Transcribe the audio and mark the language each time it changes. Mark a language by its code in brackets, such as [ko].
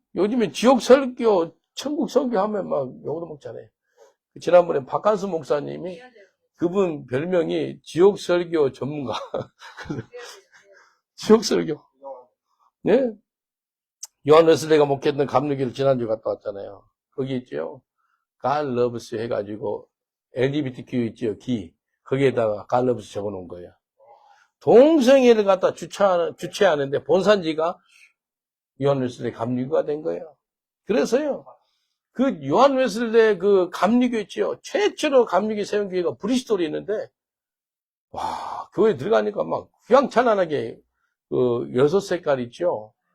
[ko] 요즘에 지옥 설교, 천국 설교하면 막 욕도 먹잖아요. 지난번에 박한수 목사님이 그분 별명이 지옥 설교 전문가. 지옥 설교. 예? 요한 웨슬리가 목회했던 감리교를 지난주에 갔다 왔잖아요. 거기 있죠. [en] God loves you [ko] 해가지고 [en] LGBTQ 있죠. 기. [ko] 거기에다가 [en] God loves you [ko] 적어놓은 거예요. 동성애를 갖다 주최하는데 본산지가 요한 웨슬리 감리교가 된 거예요. 그래서요. 그 요한 웨슬리 그 감리교 있죠. 최초로 감리교 세운 교회가 브리스톨이 있는데, 와, 교회 들어가니까 막 휘황찬란하게 그 여섯 색깔 있죠.